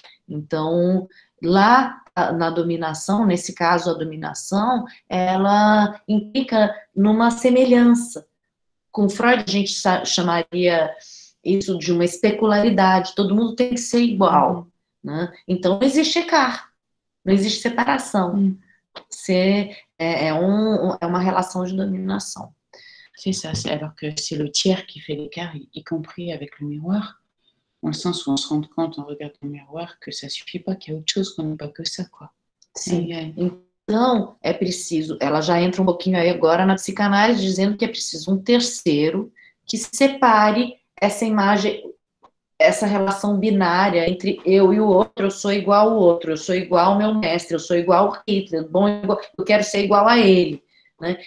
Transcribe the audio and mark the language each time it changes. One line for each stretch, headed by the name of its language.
Portuguese: Então, lá na dominação, nesse caso a dominação, ela implica numa semelhança. Com Freud a gente chamaria isso de uma especularidade, todo mundo tem que ser igual, né? Então não existe écart, não existe separação. É uma relação de dominação.
French: C'est ça, alors que c'est le tiers qui fait l'écart, y compris avec le miroir, dans le sens où on se rend compte, on regarde le miroir, que ça suffit pas, qu'il y a autre chose, qu'on n'est pas que ça, quoi.
Portuguese: Sim. Então, é preciso, ela já entra um pouquinho aí agora na psicanálise, dizendo que é preciso um terceiro que separe essa imagem, essa relação binária entre eu e o outro, eu sou igual ao outro, eu sou igual ao meu mestre, eu sou igual ao Hitler, bom, eu quero ser igual a ele, né?